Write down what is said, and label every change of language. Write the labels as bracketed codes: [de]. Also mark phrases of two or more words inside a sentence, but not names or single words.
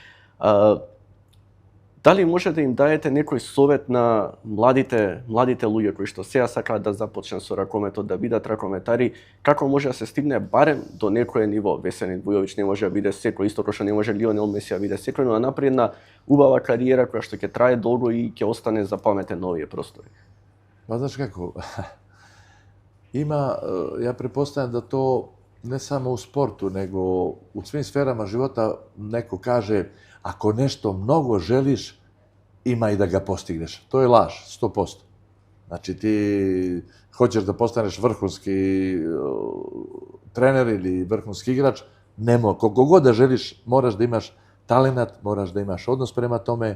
[mk] Дали можете да им даете некој совет на младите луѓе кои што сега сакаат да започнат со ракометот, да бидат ракометари, како може да се стигне барем до некое ниво? Веселин Вујовиќ не може да биде секој, исто како што не може Лионел Меси да биде секој, но да направи една убава кариера која што ќе трае долго и ќе остане запаметен на овие простори. [sr] Pa znaš kako, ja pretpostavljam da to ne samo u sportu, nego u svim sferama života neko kaže ako nešto mnogo želiš, ima i da ga postigneš. To je laž, 100%. Znači ti hoćeš da postaneš vrhunski trener ili vrhunski igrač, koliko god da želiš, moraš da imaš talenat, moraš da imaš odnos prema tome.